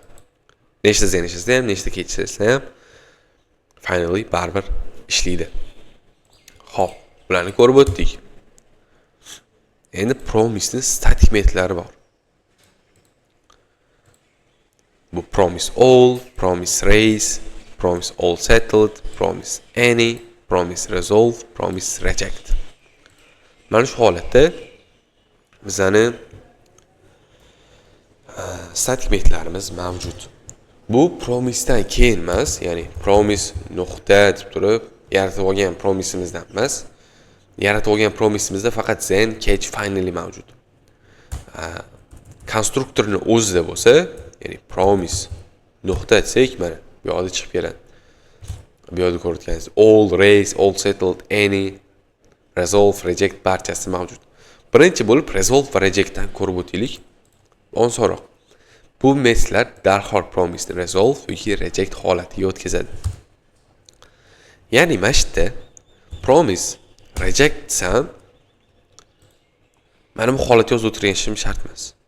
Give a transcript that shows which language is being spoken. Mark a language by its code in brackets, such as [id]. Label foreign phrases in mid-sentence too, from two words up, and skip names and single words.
[uz] Nechta zen ishlasa ham, nechta kechirsa ham finally baribir ishlaydi. Xo'p, bularni ko'rib o'tdik. Endi promise'ning static metodlari bor. [en] Bu promise all, promise raise, promise all settled, promise any, promise resolve, promise reject. [uz] Mana shu holatda bizani static metodlarimiz mavjud. Bu promise'dan keyin emas, ya'ni promise nuqta deb turib yaratib olgan promise'imizdan emas. Yaratib olgan promise'imizda faqat [en] then, catch, finally [uz] mavjud. Konstruktorning o'zida bo'lsa, ya'ni promise nuqta desak, mana bu yoqda chiqib keladi. Bu yoqda ko'rayotganingiz [en] all, raise, all settled, any, resolve, reject [uz] barchasi mavjud. Birinchi bo'lib resolve va rejectdan ko'rib o'taylik. Osonroq. Bu metodlar darhol promise ni resolve yoki reject holatiga o'tkazadi. Ya'ni mana shu yerda [en] promise reject [uz] desam, mana bu holatga yozib o'tirishim shart emas.